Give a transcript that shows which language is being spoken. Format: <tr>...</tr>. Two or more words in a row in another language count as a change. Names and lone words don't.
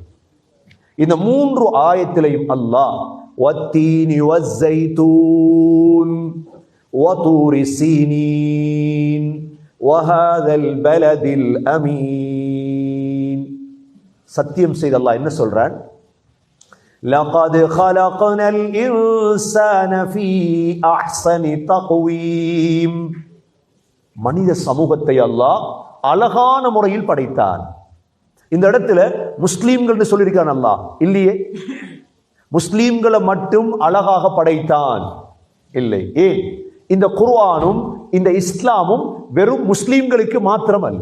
<ta>இந்த 3 ஆயத்திலையும் அல்லாஹ்</ta> <ar>والتين والزيتون وطور سينين وهذا البلد الأمين,</ar> <ta>சத்தியம் செய்த அல்லாஹ் என்ன சொல்றான்?</ta> <ar>லகத் خلقنا الإنسان في أحسن تقويم,</ar> <ta>மனித சமூகத்தை அல்லாஹ் அழகான முறையில் படைத்தான். இந்த இடத்துல முஸ்லீம்கள் சொல்லியிருக்கான் அல்லாஹ் இல்லையே. முஸ்லீம்களை மட்டும் அழகாக படைத்தான் இல்லை. ஏன்? இந்த குர்ஆனும் இந்த இஸ்லாமும் வெறும் முஸ்லீம்களுக்கு மாத்திரம் அல்ல.</ta>